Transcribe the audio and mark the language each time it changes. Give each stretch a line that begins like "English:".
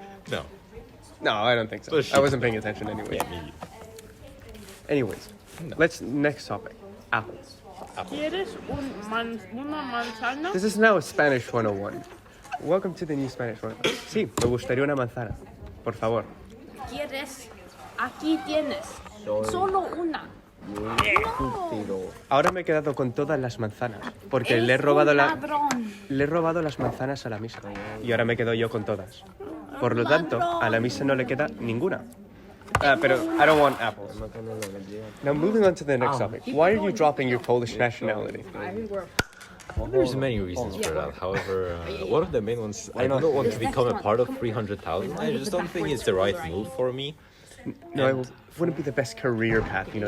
English: No. No, I don't think so. But she- I wasn't paying attention anyway. Yeah, me. Anyways, No. let's next topic. Apples.
Spanish: ¿Quieres una manzana?
English: This is now a Spanish 101. Welcome to the new Spanish 101.
Spanish: Sí, me gustaría una manzana. Por favor. ¿Quieres? Aquí tienes. Solo una. Ahora me he quedado con todas las manzanas. Porque le he Eres robado un ladrón. le he robado las manzanas a la misa. Y ahora me quedo yo con todas. Por lo tanto, a la misa no le queda ninguna.
English: Pero I don't want apples. Now moving on to the next topic. Why are you dropping your Polish nationality? Well, there's many reasons for that. However, one of the main ones, I don't want to become a part of 300,000. I just don't think it's the right move for me. No, it wouldn't be the best career path, you know,